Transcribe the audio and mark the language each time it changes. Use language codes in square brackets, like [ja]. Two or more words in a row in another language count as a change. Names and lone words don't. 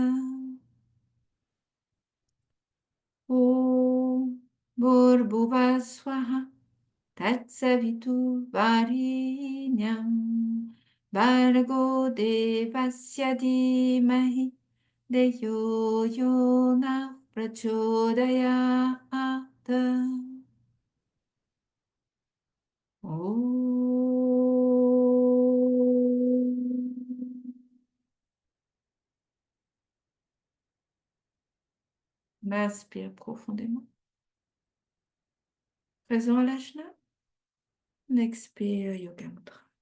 [sa] ॐ भुवःस्वः तत्सवितुर् वरेण्यं भर्गो देवस्य धीमहि धियो यो नः प्रचोदयात्. [fr] On inspire profondément. Présent à l'ajna. On expire Yoga Mudra.